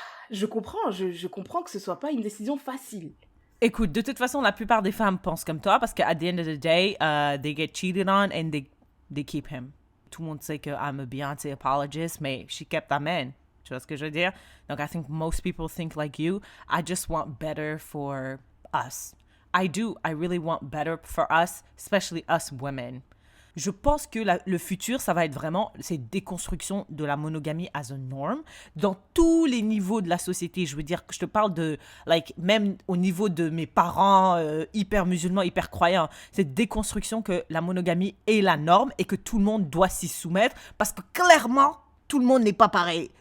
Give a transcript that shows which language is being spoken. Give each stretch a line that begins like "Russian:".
French: Je comprends que ce soit pas une décision facile. Écoute, de toute façon, la plupart des femmes pensent comme toi parce qu'à
English: the end of the day, they get cheated on and they keep him.
French: Tout le monde sait que
English: I'm a Beyoncé apologist,
French: mais
English: she kept that man.
French: Tu vois ce que je veux dire? Donc,
English: I think most people think like you. I just want better for us. I do. I really want better for us, especially us women.
French: Je pense que le futur, ça va être vraiment cette déconstruction de la monogamie
English: as a norm
French: dans tous les niveaux de la société. Je veux dire que je te parle de, même au niveau de mes parents hyper musulmans, hyper croyants, cette déconstruction que la monogamie est la norme et que tout le monde doit s'y soumettre parce que clairement, tout le monde n'est pas pareil.